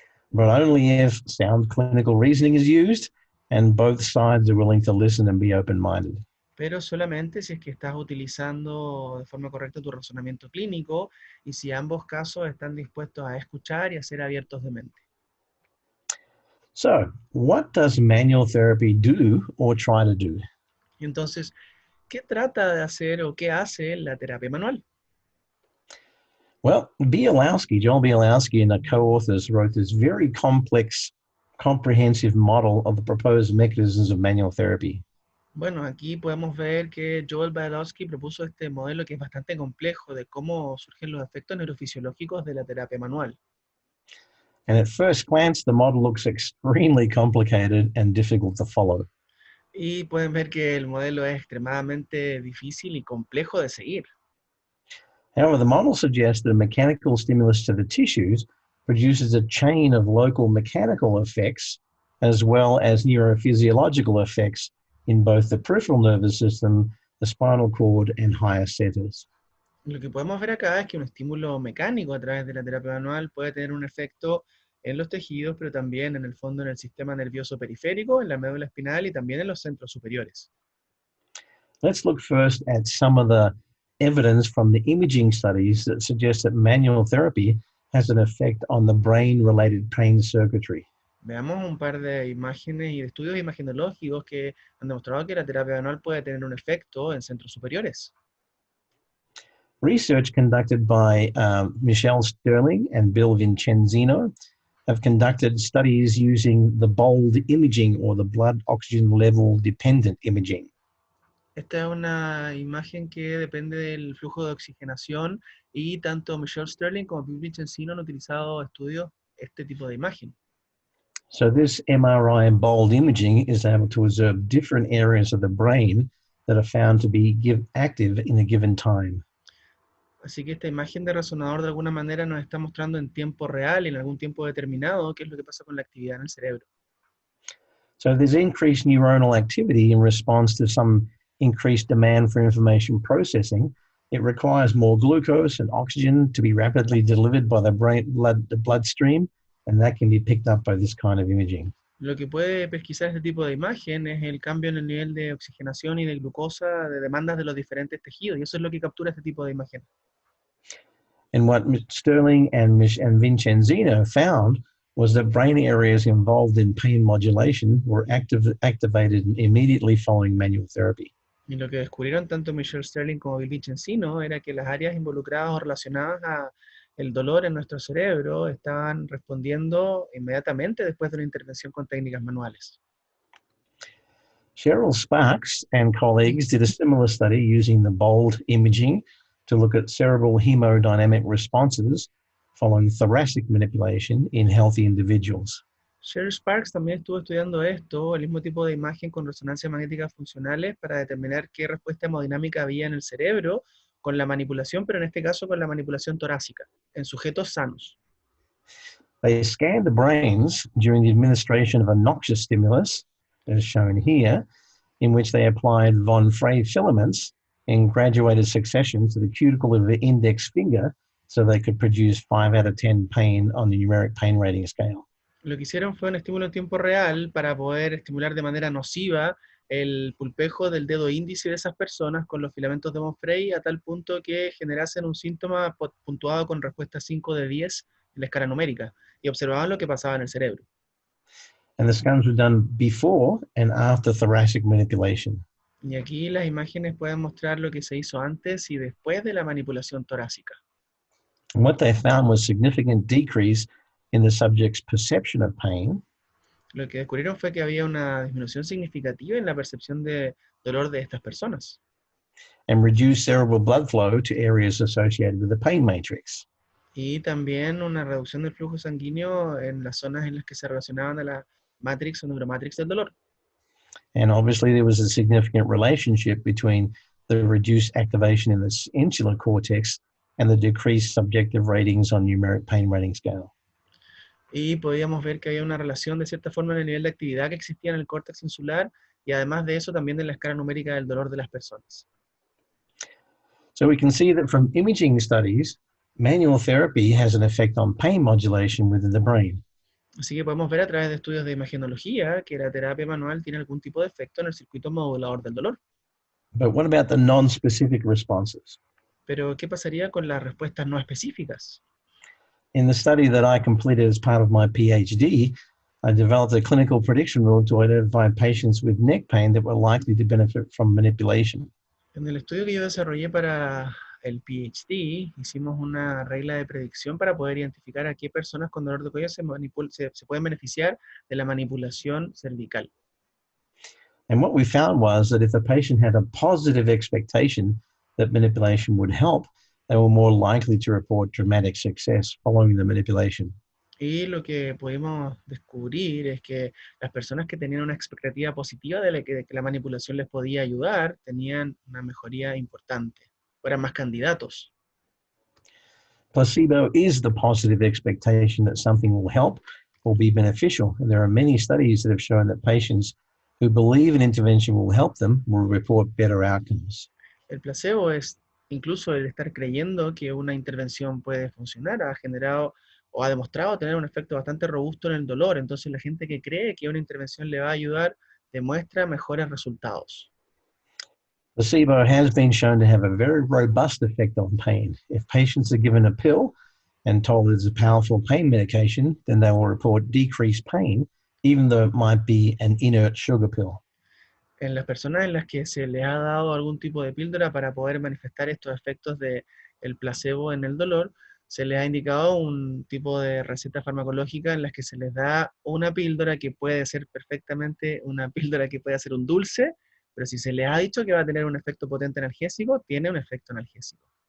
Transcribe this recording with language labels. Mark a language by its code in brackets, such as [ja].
[en] But only if sound clinical reasoning is used and both sides are willing to listen and be open-minded. [es] Pero solamente si es que estás utilizando de forma correcta tu razonamiento clínico y si ambos casos están dispuestos a escuchar y a ser abiertos de mente. [en] So, what does manual therapy do or try to do? [es] Y entonces, ¿qué trata de hacer o qué hace la terapia manual? [en] Well, Joel Bielowski and the co-authors wrote this very complex, comprehensive model of the proposed mechanisms of manual therapy. [es] Bueno, aquí podemos ver que Joel Bielowski propuso este modelo que es bastante complejo de cómo surgen los efectos neurofisiológicos de la terapia manual. [en] And at first glance, the model looks extremely complicated and difficult to follow. [es] Y pueden ver que el modelo es extremadamente difícil y complejo de seguir. [en] However, the model suggests that a mechanical stimulus to the tissues produces a chain of local mechanical effects as well as neurophysiological effects in both the peripheral nervous system, the spinal cord, and higher centers. [es] Lo que podemos ver acá es que un estímulo mecánico a través de la terapia manual puede tener un efecto en los tejidos, pero también en el fondo en el sistema nervioso periférico, en la médula espinal y también en los centros superiores. [en] Let's look first at some of the evidence from the imaging studies that suggest that manual therapy has an effect on the brain-related pain circuitry. [es] Veamos un par de imágenes y de estudios imagenológicos que han demostrado que la terapia manual puede tener un efecto en centros superiores. [en] Research conducted by Michelle Sterling and Bill Vincenzino have conducted studies using the bold imaging or the blood oxygen level dependent imaging. [es] Esta es una imagen que depende del flujo de oxigenación y tanto Michelle Sterling como Bill Vincenzino han utilizado estudios este tipo de imagen. [en] So this MRI bold imaging is able to observe different areas of the brain that are found to be active in a given time. [es] Así que esta imagen de resonador de alguna manera nos está mostrando en tiempo real y en algún tiempo determinado qué es lo que pasa con la actividad en el cerebro. [en] So there's increased neuronal activity in response to some increased demand for information processing. It requires more glucose and oxygen to be rapidly delivered by the bloodstream, and that can be picked up by this kind of imaging. [es] Lo que puede pesquisar este tipo de imagen es el cambio en el nivel de oxigenación y de glucosa de demandas de los diferentes tejidos, y eso es lo que captura este tipo de imagen. [en] And what Sterling and Vincenzino found was that brain areas involved in pain modulation were activated immediately following manual therapy. [es] Y lo que descubrieron tanto Michelle Sterling como Bill Vincenzino era que las áreas involucradas o relacionadas a el dolor en nuestro cerebro estaban respondiendo inmediatamente después de una intervención con técnicas manuales. [en] Cheryl Sparks and colleagues did a similar study using the bold imaging to look at cerebral hemodynamic responses following thoracic manipulation in healthy individuals. [es] Sherry Sparks también estuvo estudiando esto, el mismo tipo de imagen con resonancias magnéticas funcionales para determinar qué respuesta hemodinámica había en el cerebro con la manipulación, pero en este caso con la manipulación torácica, en sujetos sanos. [en] They scanned the brains during the administration of a noxious stimulus, as shown here, in which they applied von Frey filaments in graduated succession to the cuticle of the index finger so they could produce 5 out of 10 pain on the numeric pain rating scale. [es] Lo que hicieron fue un estímulo en tiempo real para poder estimular de manera nociva el pulpejo del dedo índice de esas personas con los filamentos de von Frey a tal punto que generasen un síntoma puntuado con respuesta 5 de 10 en la escala numérica y observaban lo que pasaba en el cerebro. [en] And the scans were done before and after thoracic manipulation. [es] Y aquí las imágenes pueden mostrar lo que se hizo antes y después de la manipulación torácica. [en] And what they found was significant decrease in the subject's perception of pain, [es] Lo que descubrieron fue que había una disminución significativa en la percepción de dolor de estas personas [en] and reduced cerebral blood flow to areas associated with the pain matrix. [es] y también una reducción del flujo sanguíneo en las zonas en las que se relacionaban a la matrix o neuromatrix del dolor. [en] And obviously there was a significant relationship between the reduced activation in the insular cortex and the decreased subjective ratings on numeric pain rating scale. [es] Y podíamos ver que había una relación de cierta forma en el nivel de actividad que existía en el córtex insular y además de eso también en la escala numérica del dolor de las personas. [en] So we can see that from imaging studies, manual therapy has an effect on pain modulation within the brain. [es] Así que podemos ver a través de estudios de imagenología que la terapia manual tiene algún tipo de efecto en el circuito modulador del dolor. [en] But what about the non-specific responses? [es] Pero, ¿qué pasaría con las respuestas no específicas? [en] In the study that I completed as part of my PhD, I developed a clinical prediction rule to identify patients with neck pain that were likely to benefit from manipulation. [es] En el estudio que yo desarrollé para el PhD, hicimos una regla de predicción para poder identificar a qué personas con dolor de cuello se pueden beneficiar de la manipulación cervical. [en] And what we found was that if the patient had a positive expectation that manipulation would help, they were more likely to report dramatic success following the manipulation. [es] Y lo que pudimos descubrir es que las personas que tenían una expectativa positiva de que la manipulación les podía ayudar, tenían una mejoría importante, eran más candidatos. [en] Placebo is the positive expectation that something will help or be beneficial. And there are many studies that have shown that patients who believe an intervention will help them will report better outcomes. [es] El placebo es incluso el estar creyendo que una intervención puede funcionar, ha generado o ha demostrado tener un efecto bastante robusto en el dolor. Entonces la gente que cree que una intervención le va a ayudar demuestra mejores resultados. [en] Placebo has been shown to have a very robust effect on pain. If patients are given a pill and told it's a powerful pain medication, then they will report decreased pain, even though it might be an inert sugar pill. [es] En las personas en las que se les ha dado algún tipo de píldora para poder manifestar estos efectos del placebo en el dolor, se les ha indicado un tipo de receta farmacológica en las que se les da una píldora que puede ser perfectamente una píldora que puede ser un dulce, pero si se les ha dicho que va a tener un efecto potente analgésico, tiene un efecto analgésico.